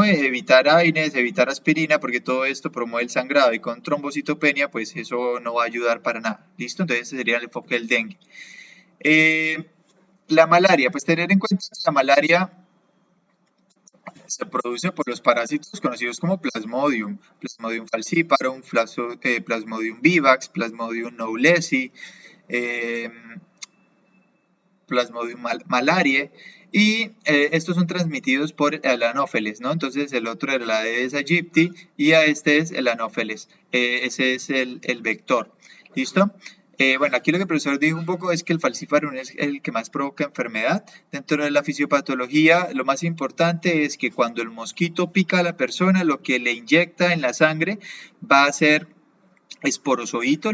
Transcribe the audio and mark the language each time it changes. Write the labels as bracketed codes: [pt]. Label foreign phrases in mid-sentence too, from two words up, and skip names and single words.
[es] Evitar AINES, evitar aspirina, porque todo esto promueve el sangrado y con trombocitopenia, pues eso no va a ayudar para nada. ¿Listo? Entonces ese sería el enfoque del dengue. La malaria, pues tener en cuenta que la malaria se produce por los parásitos conocidos como Plasmodium, Plasmodium falciparum, Plasmodium vivax, Plasmodium knowlesi, Plasmodium malariae, y estos son transmitidos por el Anopheles, ¿no? Entonces el otro era la Aedes aegypti y a este es el Anopheles, ese es el vector, ¿listo? Bueno, aquí lo que el profesor dijo un poco es que el falciparum es el que más provoca enfermedad. Dentro de la fisiopatología, lo más importante es que cuando el mosquito pica a la persona, lo que le inyecta en la sangre va a ser esporozoitos.